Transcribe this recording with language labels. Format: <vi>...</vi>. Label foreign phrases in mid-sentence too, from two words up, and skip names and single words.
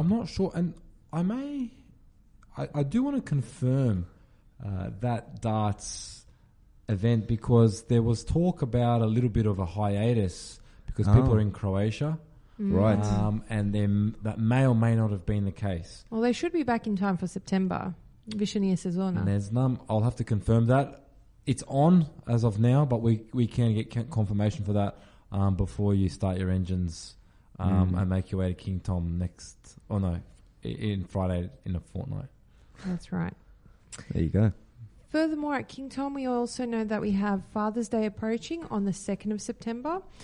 <en>I'm not sure, and I do want to confirm that darts event, because there was talk about a little bit of a hiatus because people are in Croatia. Right. And then that may or may not have been the case. Well, they should be back in time for September.</en> <hr>Više nije sezona. Ne znam.</hr> <en>I'll have to confirm that. It's on as of now, but we can get confirmation for that before you start your engines and make your way to King Tom in Friday in a fortnight. That's right. There you go. Furthermore, at King Tom, we also know that we have Father's Day approaching on the 2nd of September.</en>